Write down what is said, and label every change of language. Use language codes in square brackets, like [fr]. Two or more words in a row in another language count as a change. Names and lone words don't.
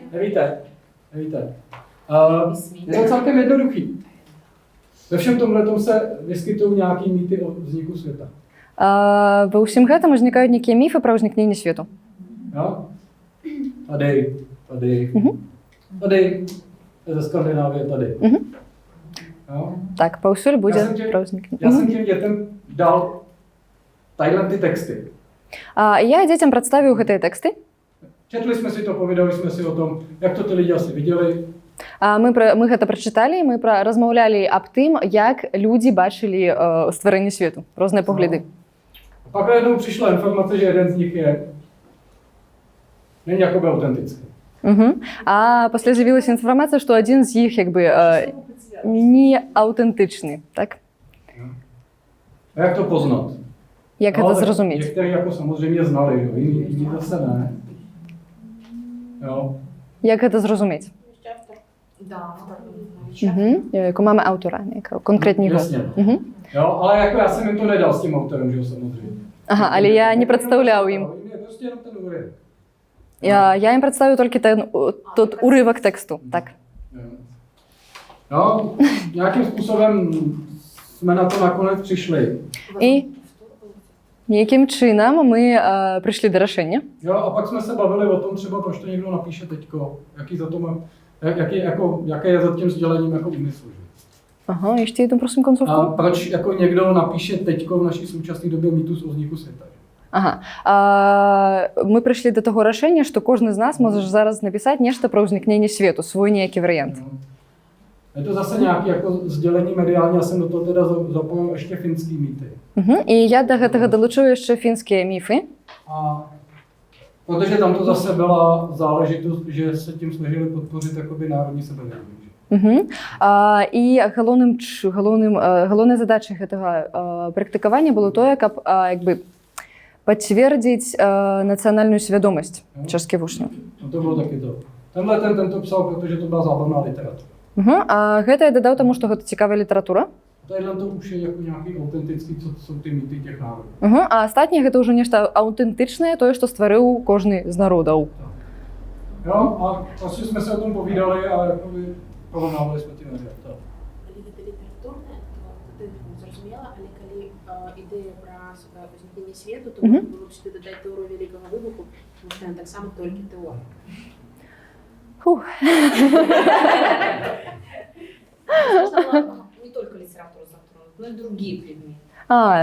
[cs] Nevíte. Je to celkem jednoduchý. Ve všem tomhletom se vyskytují nějaký mýty o vzniku světa. [be] Ва ўсім гэтым узнікаюць нейкія міфы пра ўзнікненне свету. [cs] Jo? Tady. Ze Skandinávie tady. Jo? [be] Так, паўсюль будзе пра [cs] Já [be] ўзнікненне. [cs] jsem těm dětem dal tadyhle ty texty. [be] Я дзецям прадставіў гэтыя тэксты. [cs] Četli jsme si to, povídali jsme si o tom, jak to ty lidi asi viděli. [be] Мы гэта прачыталі, мы размаўлялі аб тым, як людзі бачылі стварэнне свету, розныя погляды. [cs] A pak najednou přišla informace, že jeden z nich není jakoby autentický. [be] А пасля з'явілася інфармацыя, што адзін з іх як бы не аўтэнтычны, так? [cs] A jak to poznat? [be] Як гэта зразумець? [cs] Někteří jako samozřejmě znali, jo? Jiní zase ne. Jo. [be] Як гэта зразумець? [ru] Да. [cs] Яку máme autora, конкретнього. Jasně. Jo, ale jako já jsem jim to nedal s tím autorem, že jo, samozřejmě. [be] Ага, але я не прадстаўляў ім. [cs] Je prostě jenom ten úryvek. [be] Я ім прадставіў толькі тот урывак тэксту, так. [cs] No, nějakým způsobem jsme na to nakonec přišli. [be] І [cs] nejakým činám [be] my прыйшлі да рашэння. [cs] Jo, a pak jsme se bavili o tom třeba, proč to někdo napíše teďko, jaký za to má, jaké je za tím sdělením jako úmysl. Ага, ještě jednu prosím koncovku. A proč jako někdo napíše teďko v naší současné době mýtus o vzniku světa? [be] Ага. Мы прыйшлі да таго рашэння, што кожны з нас можа зараз напісаць нешта пра ўзнікненне свету, свой nejaký варыянт. [cs] Je to zase nějaké jako sdělení mediální, já jsem do toho teda zapojil ještě finský mýty. [be] І я да гэтага далучу яшчэ фінскія міфы. [cs] A protože tam to zase byla záležitost, že se tím snažili podpořit jakoby národní sebevědomí. [be] І галоўнай задачай гэтага практыкавання было тое, каб як бы пацвердзіць нацыянальную свядомасць чэшскіх вучняў. [cs] No to bylo taky to. Tento psal, protože to byla zábavná literatura. [be] А гэта я дадаў таму, што гэта цікавая літаратура. [cs] Tadyhle to už je jako nějaký autentický, co jsou ty mýty těch národů. [be] А астатняе гэта ўжо нешта аўтэнтычнае, тое, што стварыў кожны з народаў. [cs] Jo, a vlastně jsme se o tom povídali a jakoby porovnávali jsme ty média. [be] Калі гэта літаратурная, то ты зразумела, але калі ідэя пра ўзнікненне свету, то можна было б сюды дадаць тэорыю вялікага выбуху, тому што яна таксама толькі тэорыя. Фух. [ru] Можно было не только литературу затронуть, но и другие предметы.